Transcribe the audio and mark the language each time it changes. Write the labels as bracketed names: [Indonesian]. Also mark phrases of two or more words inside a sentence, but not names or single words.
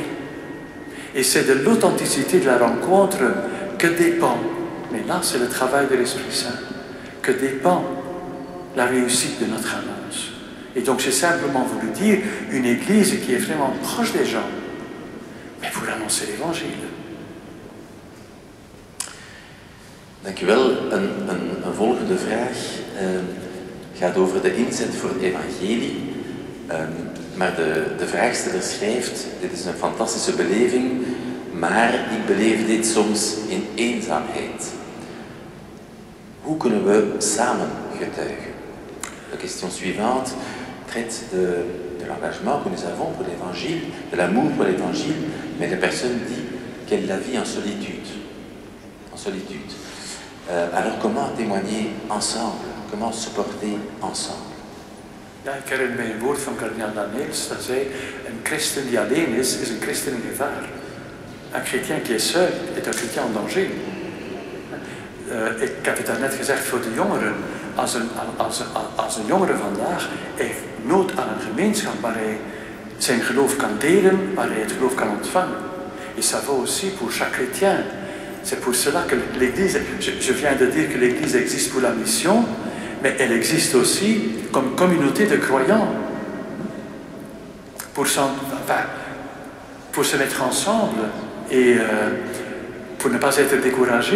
[French] Et c'est de l'authenticité de la rencontre que dépend, mais là c'est le travail de l'Esprit Saint, que dépend la réussite de notre annonce. Et donc j'ai simplement voulu dire une Église qui est vraiment proche des gens, mais pour annoncer l'Évangile. Dank u wel. [Dutch] Een volgende vraag gaat over de inzet voor het evangelie. Maar de vraagsteller schrijft, dit is een fantastische beleving, maar ik beleef dit soms in eenzaamheid. Hoe kunnen we samen getuigen? [French] La question suivante traite de l'engagement que nous avons pour l'évangile, de l'amour pour l'évangile, mais la personne dit qu'elle la vit en solitude. En solitude. Alors comment témoigner ensemble? Comment supporter ensemble? [Dutch] Ja, ik herinner mij een woord van kardinaal Daniels, dat zei, een christen die alleen is een christen in gevaar. [French] Un chrétien qui est seul est un chrétien en danger. [Dutch] Ik heb het daarnet gezegd voor de jongeren, als een jongere vandaag heeft nood aan een gemeenschap waar hij zijn geloof kan delen, waar hij het geloof kan ontvangen. [French] Et ça va aussi pour chaque chrétien. C'est pour cela que l'Église, je viens de dire que l'Église existe pour la mission, mais elle existe aussi comme communauté de croyants. Pour se mettre ensemble et pour ne pas être découragé.